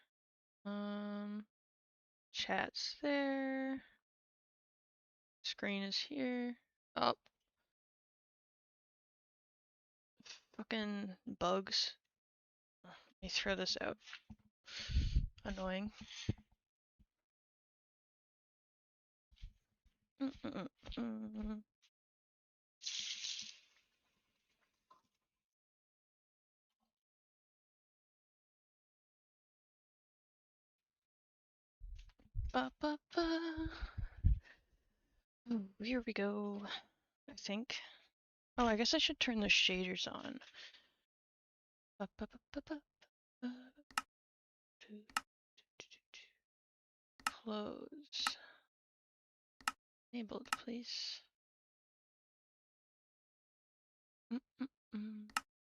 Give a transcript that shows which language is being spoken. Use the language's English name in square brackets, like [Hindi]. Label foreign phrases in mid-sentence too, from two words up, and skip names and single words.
[English] Chat's there. Screen is here. Oh, fucking bugs. Let me throw this out. Annoying. Mm-mm-mm. Ba ba ba. Ooh, here we go. I think. Oh, I guess I should turn the shaders on. Ba ba ba ba ba ba. Close. Enabled, please. Mm-mm-mm.